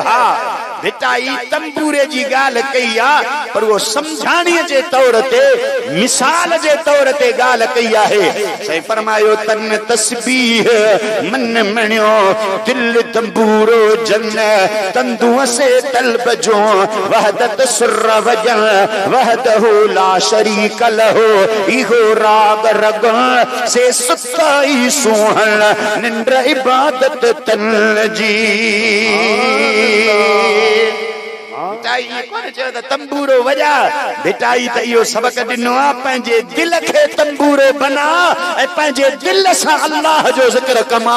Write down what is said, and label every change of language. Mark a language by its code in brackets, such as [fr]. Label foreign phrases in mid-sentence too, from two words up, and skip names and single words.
[sd] हा भिटाई तंबूरे जी ॻाल्हि कई आहे पर वो समझाणीअ जे तौर ते मिसाल जे तौर ते ॻाल्हि कई आहे। साईं फरमायो तन तस्बीह मन मणियो दिल तंबूरो जन तंदुअ से तलब जो वहदत सुर वजन [ar] وحده لا شريك له [sd] इहो राग रग से सुताई सुहन निंड इबादत तन जी। भिटाई कोन चयो त तंबूरो वॼा। भिटाई त इहो सबक ॾिनो आहे पंहिंजे दिल खे तंबूरो बना ऐं पंहिंजे दिल सां अल्लाह जो ज़िक्र कमा।